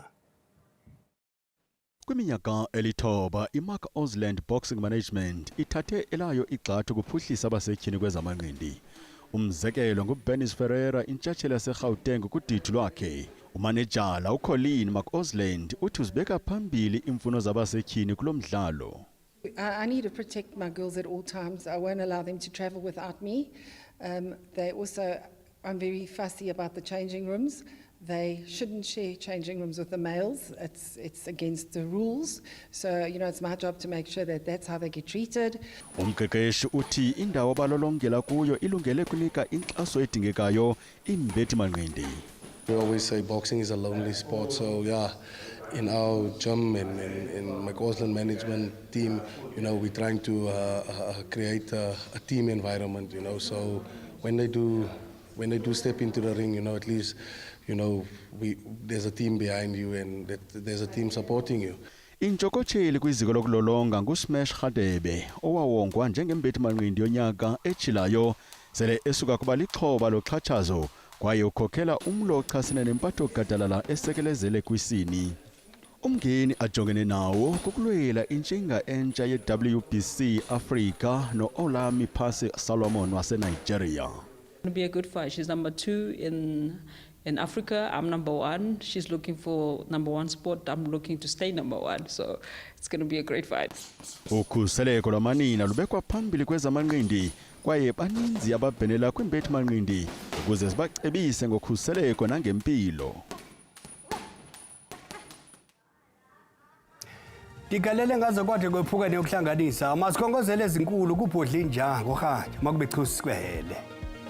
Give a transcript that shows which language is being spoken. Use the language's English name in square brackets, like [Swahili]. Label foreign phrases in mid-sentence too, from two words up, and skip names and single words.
[Xhosa] Kwiminyaka elithoba iMark Osland Boxing Management ithathe elayo igxathu kuphuhlisa abasetyhini kwezamanqindi. Umzekelo nguBernice Ferreira intshatsheli yaseGauteng kudidi lwakhe. Umanejala uColleen McOsland uthi uzibeka phambili imfuno zabasetyhini kulo mdlalo. [English] I need to protect my girls at all times. I won't allow them to travel without me. I'm very fussy about the changing rooms. They shouldn't share changing rooms with the males. It's against the rules. So, it's my job to make sure that that's how they get treated. [Xhosa] Umqeqeshi uthi indawo balolongela kuyo ilungele kunika inkxaso edingekayo imbethi manqindi. [English] We always say boxing is a lonely sport, so yeah, in our gym and in McOsland management team, we're trying to create a team environment, so when they do step into the ring, at least there's a team behind you and there's a team supporting you. [Xhosa] Intshokotheli kwiziko lokulolonga nguSmash Radebe owawongwa njengembethi manqindi yonyaka ejilayo sele esuka kuba lixhoba loxhatshazo kwaye ukhokhela umlo ochasene nempatho gadalala esekelezele kwisini. Umngeni ajongene nawo kukulwela intshinga entsha ye-WBC Africa no-Olami Phase Solomon waseNigeria. [English] It'll be a good fight. She's number 2 in Africa. I'm number 1. She's looking for number 1 spot. I'm looking to stay number 1. So it's going to be a great fight. [Xhosa] Ukhuseleko lwamanina lubekwa phambili kwezamanqindi kwaye baninzi ababhenela kwimbethi manqindi ukuze sibacebise ngokhuseleko nangempilo. Digalele ngaze kwade kwephuka neyokuhlanganisa amasikhongozelo ezinkulu kubhodla inja ngohaja makube chusikwele.